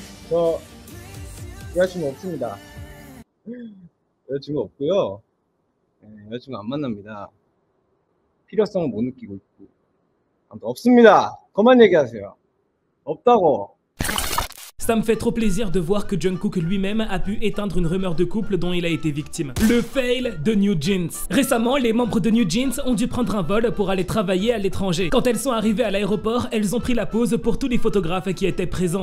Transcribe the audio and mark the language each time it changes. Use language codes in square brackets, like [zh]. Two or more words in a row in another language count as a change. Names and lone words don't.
[ko] 여자친구 없습니다. 여자친구 없고요. 여자친구 안 만납니다. 필요성을 못 느끼고 있고. 아무튼 없습니다. 그만 얘기하세요. 없다고. [fr] Ça me fait trop plaisir de voir que Jungkook lui-même a pu éteindre une rumeur de couple dont il a été victime. Le fail de New Jeans. Récemment, les membres de New Jeans ont dû prendre un vol pour aller travailler à l'étranger. Quand elles sont arrivées à l'aéroport, elles ont pris la pause pour tous les photographes qui étaient présents.